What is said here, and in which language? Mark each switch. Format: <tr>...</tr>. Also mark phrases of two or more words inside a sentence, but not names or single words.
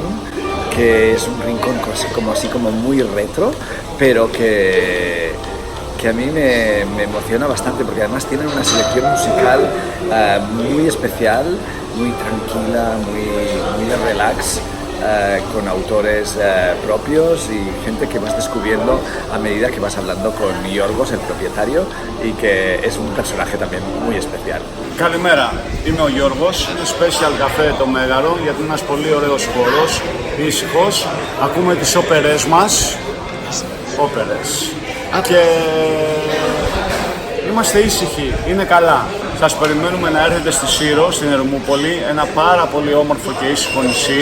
<es>que es un rincón así como muy retro, pero que a mí me emociona bastante, porque además tienen una selección musical muy especial, muy tranquila, muy de relax, con autores propios y gente que vas descubriendo a medida que vas hablando con Γιώργος, el propietario, y que es un personaje también muy especial.</es> <el>Καλημέρα, είμαι ο Γιώργος, είναι special καφέ το Μέγαρο γιατί είναι ένας πολύ ωραίος χώρος, ήσυχος, ακούμε τις όπερες μας, όπερες και είμαστε ήσυχοι, είναι καλά. Σας περιμένουμε να έρθετε στη Σύρο, στην Ερμούπολη, ένα πάρα πολύ όμορφο και ήσυχο νησί.</el>